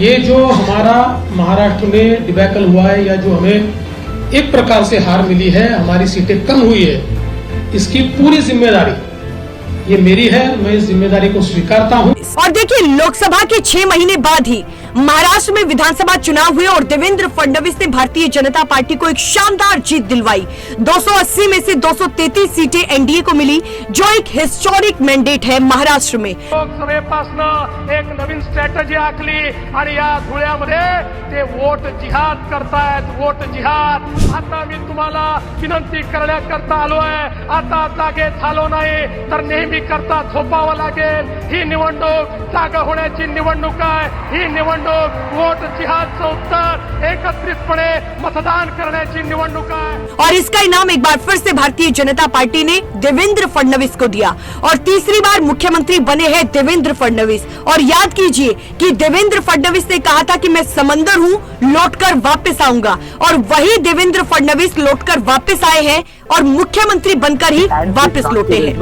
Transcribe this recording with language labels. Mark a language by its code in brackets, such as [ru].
[hi] ये जो हमारा महाराष्ट्र में डिबैकल हुआ है या जो हमें एक प्रकार से हार मिली है, हमारी सीटें कम हुई है, इसकी पूरी जिम्मेदारी ये मेरी है, मैं इस जिम्मेदारी को स्वीकारता हूं। और देखिए, लोकसभा के 6 महीने बाद ही महाराष्ट्र में विधानसभा चुनाव हुए और देवेंद्र फडणवीस ने भारतीय जनता पार्टी को एक शानदार जीत दिलवाई। 280 में से 233 सीटें एनडीए को मिली, जो एक हिस्टोरिक मैंडेट है महाराष्ट्र में। [mr] लोकसभेपासून एक नवीन स्ट्रॅटेजी आखली आणि या धुळ्यामध्ये ते वोट जिहाद करतायत, वोट जिहाद। आता मी तुम्हाला विनंती करण्याकरता आलोय, आता जागेत झालो नाही तर नेहमी करता झोपावं लागेल। ही निवडणूक जागा होण्याची निवडणूक आहे, ही निवडणूक वोट जिहादचं उत्तर एकत्रितपणे मतदान करण्याची निवडणूक आहे। [hi] और इसका इनाम एक बार फिर से भारतीय जनता पार्टी ने देवेंद्र फडणवीस को दिया और तीसरी बार मुख्यमंत्री बने हैं देवेंद्र फडणवीस। और याद कीजिए कि देवेंद्र फडणवीस ने कहा था कि मैं समंदर हूं, लौटकर वापस आऊंगा, और वही देवेंद्र फडणवीस लौटकर वापस आए हैं और मुख्यमंत्री बनकर ही वापस लौटे हैं।